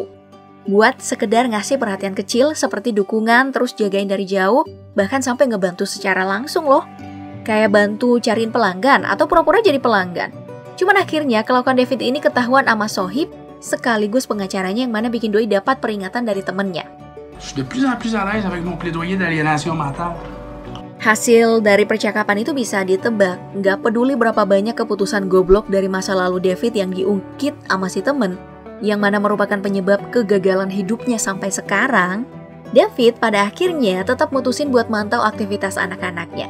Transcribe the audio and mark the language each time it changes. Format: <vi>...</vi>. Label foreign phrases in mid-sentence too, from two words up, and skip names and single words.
<id>Buat sekedar ngasih perhatian kecil seperti dukungan terus jagain dari jauh, bahkan sampai ngebantu secara langsung loh. Kayak bantu cariin pelanggan atau pura-pura jadi pelanggan. Cuman akhirnya kelakuan David ini ketahuan sama Sohib sekaligus pengacaranya yang mana bikin Doi dapat peringatan dari temennya.</id> <fr>Je suis de plus en plus à l'aise avec mon plaidoyer d'aliénation mentale.</fr> <id>Hasil dari percakapan itu bisa ditebak, nggak peduli berapa banyak keputusan goblok dari masa lalu David yang diungkit sama si temen, yang mana merupakan penyebab kegagalan hidupnya sampai sekarang, David pada akhirnya tetap mutusin buat mantau aktivitas anak-anaknya.</id>